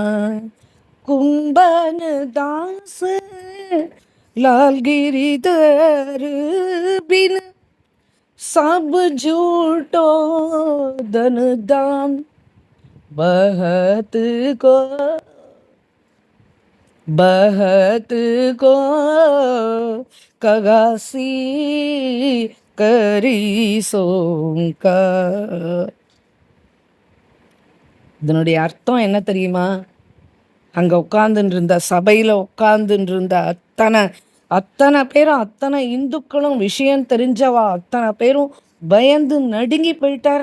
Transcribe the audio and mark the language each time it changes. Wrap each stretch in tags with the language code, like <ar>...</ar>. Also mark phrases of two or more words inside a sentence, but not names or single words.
<bra>कुंभन दास लाल गिरिधर बिन, सब झूठो धन दाम, बहत को कगासी करी सोंका.</bra> <ta>இதனுடைய அர்த்தம் என்ன தெரியுமா? அங்கே உட்கார்ந்துட்டு இருந்த சபையில் உட்கார்ந்துட்டு இருந்த அத்தனை பேரும், அத்தனை இந்துக்களும், விஷயம் தெரிஞ்சவா அத்தனை பேரும் பயந்து நடுங்கி போயிட்டார்.</ta>